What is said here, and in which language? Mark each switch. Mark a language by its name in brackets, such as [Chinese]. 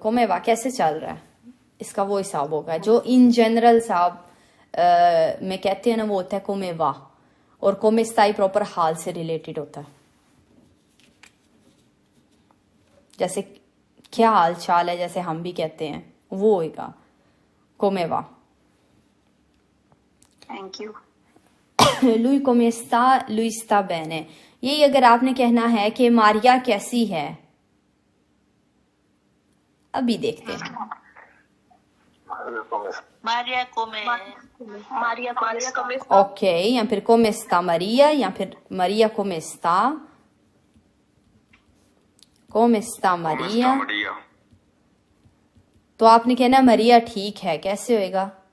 [Hindi] कोमेवा कैसे चल रहा है, इसका वो हिसाब होगा जो इन जनरल साहब में कहते हैं ना, वो होता है कोमेवा, और कोमेस्ताई प्रॉपर हाल से रिलेटेड होता है। जैसे क्या हाल चाल है, जैसे हम भी कहते हैं, वो होगा कोमेवा। [English] Thank you. [Italian] lui come sta, lui sta bene। [Hindi] यही अगर आपने कहना है कि मारिया कैसी है, अभी देखते हैं। [Italian] Maria come. मारिया come ओके, या फिर come sta Maria, या फिर Maria come sta, come sta Maria। [Hindi] बढ़िया। तो आपने कहना मरिया ठीक है, कैसे होएगा?